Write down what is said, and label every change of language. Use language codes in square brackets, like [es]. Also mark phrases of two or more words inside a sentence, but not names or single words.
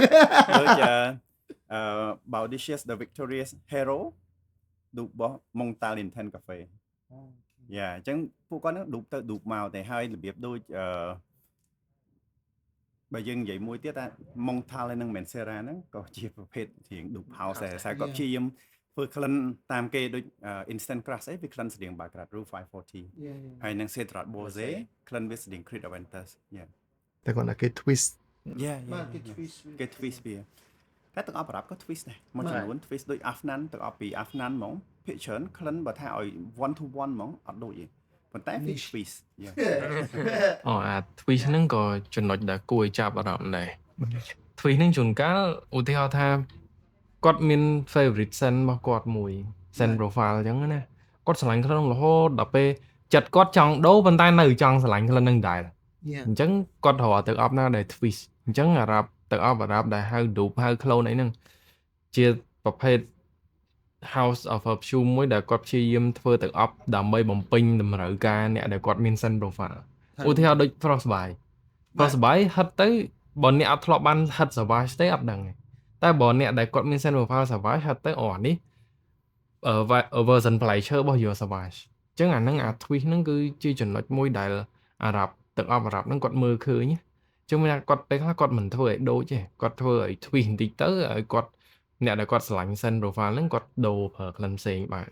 [km] ដូច Boudicious The Victorious Hero ឌូបរបស់ Montal Intense Cafe អញ្ចឹងពួកគាត់នឹងឌូបទៅឌូបមកតែហើយរបៀបដូចបើយើងនិយាយមួយទៀតថា Montal ហើយនឹង Mancera ហ្នឹងក៏ជាប្រភេទរៀង Dupe House ដែរតែគាត់ព្យាយាមធ្វើក្លិនតាមគេដូច Instant Crush អីវាក្លិនស្តៀង Baccarat Rouge 540 ហើយនឹង Cedrat Bosé ក្លិនវាស្តៀង Creed Aventus តែគាត់ថាគេ twist បាទគេ twist គេ twist វាតែទាំងអស់ប្រដាប់ក៏ twist ដែរមួយចំនួន twist ដូច Afnan ទាំងអស់ពី Afnan ហ្មងភាគច្រើនក្លិនបើថាឲ្យ [en] one to one [km] ហ្មងអត់ដូចទេប៉ុន្តែវា twist អា twist ហ្នឹងក៏ចំណុចដែលគួរឲ្យចាប់អារម្មណ៍ដែរ twist ហ្នឹងជួនកាលឧទាហរណ៍ថាគាត់មាន [en] favorite scent [km] របស់គាត់មួយ [en] scent profile [km] អញ្ចឹងណា គាត់ស្រឡាញ់ក្លិនរហូតដល់ពេលចិត្តគាត់ចង់ដូរប៉ុន្តែនៅចង់ស្រឡាញ់ក្លិនហ្នឹងដែរ អញ្ចឹងគាត់រកទឹកអប់ណាដែល twist អញ្ចឹងអារ៉ាប់ទឹកអប់អារ៉ាប់ដែលហៅ dupe ហៅ clone អីហ្នឹងជាប្រភេទ [en] house of perfume [km] មួយដែលគាត់ព្យាយាមធ្វើទឹកអប់ដើម្បីបំពេញតម្រូវការអ្នកដែលគាត់មាន [en] scent profile [km] ឧទាហរណ៍ដូច Frostbite ហិតទៅបើអ្នកអត់ធ្លាប់បានហិត Savage ទេអត់ដឹងទេតែបើអ្នកដែលគាត់មាន [en] scent profile [km] Savage ហិតទៅអានេះ version ផ្លែឈើរបស់ Your Savage អញ្ចឹងអាហ្នឹងអា twist ហ្នឹងគឺជាចំណុចមួយដែលអារ៉ាប់ទឹកអប់អារ៉ាប់ហ្នឹងគាត់មើលឃើញចឹងមានគាត់ពេលខ្លះគាត់មិនធ្វើឲ្យដូចទេគាត់ធ្វើឲ្យ twist បន្តិចទៅឲ្យគាត់អ្នកដែលគាត់ស្រឡាញ់ [en] scent profile [km] ហ្នឹងគាត់ដូរប្រើក្លិនផ្សេងបាន